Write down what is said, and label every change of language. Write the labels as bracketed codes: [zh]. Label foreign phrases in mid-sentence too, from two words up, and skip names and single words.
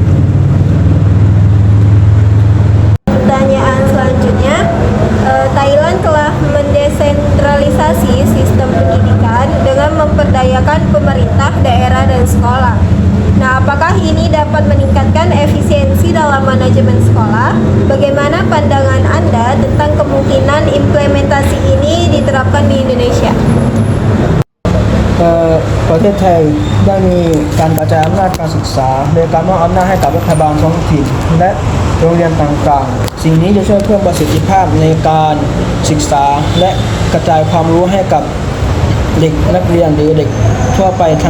[id] Pertanyaan selanjutnya, Thailand telah mendesentralisasi sistem pendidikan dengan memperdayakan pemerintah, daerah, dan sekolah. Nah, apakah ini dapat meningkatkan efisiensi dalam manajemen sekolah? Bagaimana pandangan Anda tentang kemungkinan implementasi ini diterapkan di Indonesia? [th] ประเทศไทยได้มีการกระจายอำนาจการศึกษาโดยการมอบอำนาจให้กับรัฐบาลท้องถิ่นและโรงเรียนต่างๆสิ่งนี้จะช่วยเพิ่ม ประสิทธิภาพในการศึกษาและกระจายความรู้ให้กับเด็กนักเรียนหรือเด็กทั่วไปทั้ง